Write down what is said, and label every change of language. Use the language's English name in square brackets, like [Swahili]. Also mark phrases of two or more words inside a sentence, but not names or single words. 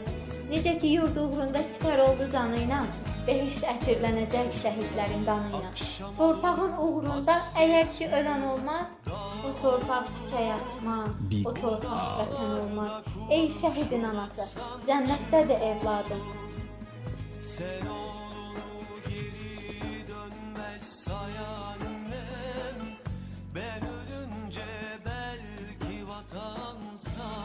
[Azerbaijani] Necə ki, yurdu uğrunda sipər oldu canı ilə, behişt ətirlənəcək şəhidlərin qanı ilə. Torpağın uğrunda əgər ki, ölən olmaz, o torpaq çiçək açmaz, o torpaq vətən olmaz. Ey şəhidin anası, cənnətdədir evladın. [Turkish] Sen oğlunu geri dönmez sayan annem, ben ölünce belki vatan sağ.